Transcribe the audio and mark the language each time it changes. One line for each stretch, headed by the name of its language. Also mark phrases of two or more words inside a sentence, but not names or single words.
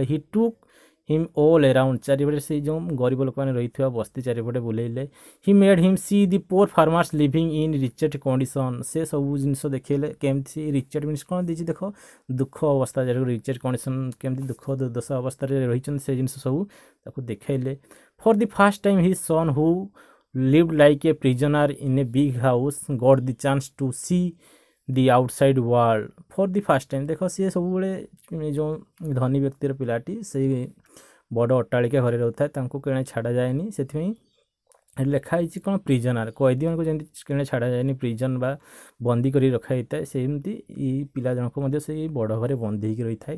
English: he took him all around,
Odia: ଚାରିପଟେ ସେଇ ଯେଉଁ ଗରିବ ଲୋକମାନେ ରହିଥିବା ବସ୍ତି ଚାରିପଟେ ବୁଲେଇଲେ।
English: he made him see the poor farmers living in wretched condition.
Odia: ସେ ସବୁ ଜିନିଷ ଦେଖେଇଲେ କେମିତି।
English: wretched means
Odia: କ'ଣ ଦେଇଛି ଦେଖ, ଦୁଃଖ ଅବସ୍ଥା, ଯାହାକୁ
English: wretched condition
Odia: କେମିତି ଦୁଃଖ ଦୁର୍ଦ୍ଦଶା ଅବସ୍ଥାରେ ରହିଛନ୍ତି, ସେ ଜିନିଷ ସବୁ ତାକୁ ଦେଖାଇଲେ।
English: for the first time his son who lived like a prisoner in a big house got the chance to see the outside world. For the first time,
Odia: ଦେଖ ସିଏ ସବୁବେଳେ ଯେଉଁ ଧନୀ ବ୍ୟକ୍ତିର ପିଲାଟି ସେଇ ବଡ଼ ଅଟ୍ଟାଳିକା ଘରେ ରହୁଥାଏ, ତାଙ୍କୁ କେଣେ ଛାଡ଼ାଯାଏନି। ସେଥିପାଇଁ ଲେଖା ହେଇଛି କ'ଣ, ପ୍ରିଜନର, କଏଦୀମାନଙ୍କୁ ଯେମିତି କେଣେ ଛାଡ଼ାଯାଏନି, ପ୍ରିଜନ୍ ବା ବନ୍ଦୀ କରି ରଖାଯାଇଥାଏ, ସେମିତି ଏଇ ପିଲା ଜଣକ ମଧ୍ୟ ସେଇ ବଡ଼ ଘରେ ବନ୍ଦୀ ହେଇକି ରହିଥାଏ।